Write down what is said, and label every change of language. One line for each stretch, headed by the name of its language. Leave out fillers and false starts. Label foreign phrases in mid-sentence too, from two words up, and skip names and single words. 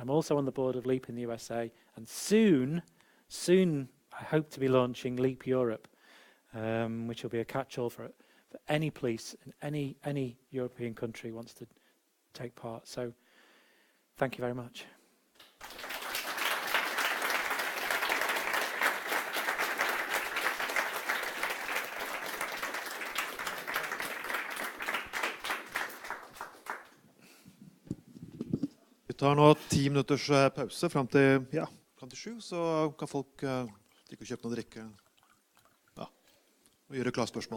English: I'm also on the board of Leap in the USA, and soon I hope to be launching Leap Europe, which will be a catch-all for any police in any European country wants to take part. So thank you very much.
Norwegian: Vi tar nå 10 minutters pause frem til 7, så kan folk stikke og kjøpe noe å drikke og gjøre klarspørsmål.